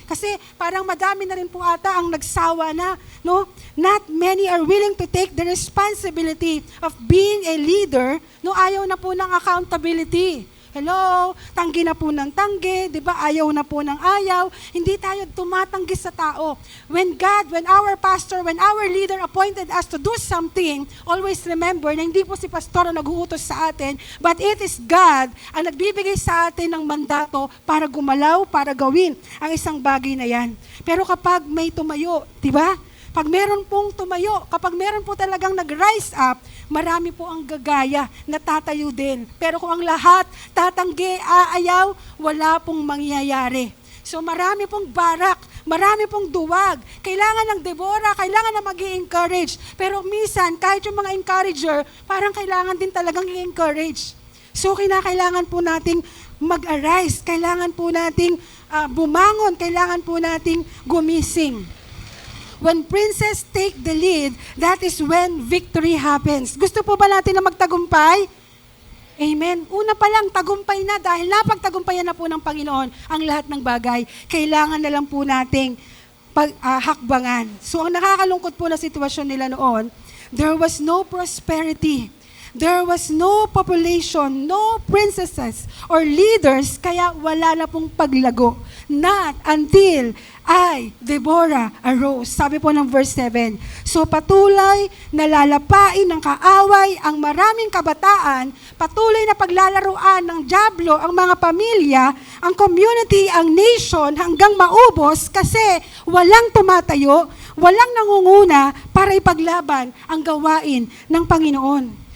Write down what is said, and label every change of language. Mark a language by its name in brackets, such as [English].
[Filipino] Kasi parang madami na rin po ata ang nagsawa na, no? [English] Not many are willing to take the responsibility of being a leader, no? [Filipino] Ayaw na po ng accountability. [English] Hello? [Filipino] Tanggi na po ng tanggi, di ba? Ayaw na po ng ayaw. Hindi tayo tumatanggi sa tao. [English] When our pastor, when our leader appointed us to do something, [Filipino] always remember na hindi po si pastor ang nag-uutos sa atin, [English] but it is God [Filipino] ang nagbibigay sa atin ng mandato para gumalaw, para gawin ang isang bagay na yan. Pero kapag may tumayo, di ba? Pag meron pong tumayo, kapag meron po talagang nag-rise up, marami po ang gagaya na tatayo din. Pero kung ang lahat tatanggi, aayaw, wala pong mangyayari. So marami pong barak, Marami pong duwag. Kailangan ng Deborah, kailangan na mag-i-encourage. Pero minsan, kahit yung mga encourager, parang kailangan din talagang i-encourage. So, kinakailangan po nating mag-arise. Kailangan po nating bumangon. Kailangan po nating gumising. [English] When princes take the lead, that is when victory happens. [Filipino] Gusto po ba natin na magtagumpay? Amen. Una pa lang, tagumpay na dahil napagtagumpayan na po ng Panginoon ang lahat ng bagay. Kailangan na lang po nating hakbangan. So ang nakakalungkot po na sitwasyon nila noon, [English] there was no prosperity. There was no population, no princesses or leaders, [Filipino] kaya wala na pong paglago. [English] Not until Deborah arose. [Filipino] Sabi po ng verse 7. So patuloy na lalapain ng kaaway ang maraming kabataan, patuloy na paglalaruan ng dyablo ang mga pamilya, ang community, ang nation hanggang maubos kasi walang tumatayo, walang nangunguna para ipaglaban ang gawain ng Panginoon.